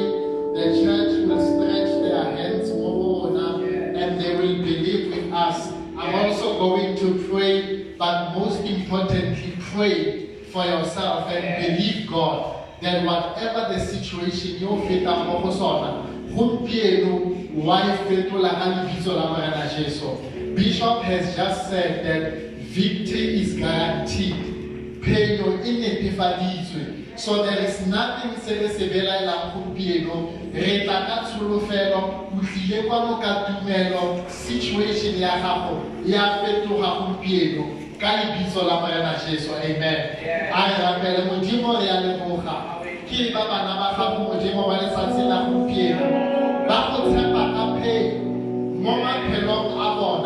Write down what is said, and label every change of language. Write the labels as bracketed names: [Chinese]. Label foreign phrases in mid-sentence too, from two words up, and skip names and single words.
[English] The church will stretch their hands more and they will believe with us. I'm also going to pray, but most importantly, pray for yourself and believe God that whatever the situation you fit up [Tswana] mo sona gompieno wa e fetola ka lebitso la Morena Jesu. [English] Bishop has just said that victory is guaranteed. [Tswana] Phenyo e netefaditswe. [English] So there is nothing [Tswana] se le se belaelang gompieno re tla ka tsholofelo o tlile kwano ka tumelo situation ya gago ya fetoga gompieno ka lebitso la Morena Jesu. Amen. A re rapele modimo re a leboga ke ba bana ba gago modimo wa letsatsi la gompieno ba go tshepa ka phenyo mo maphelong a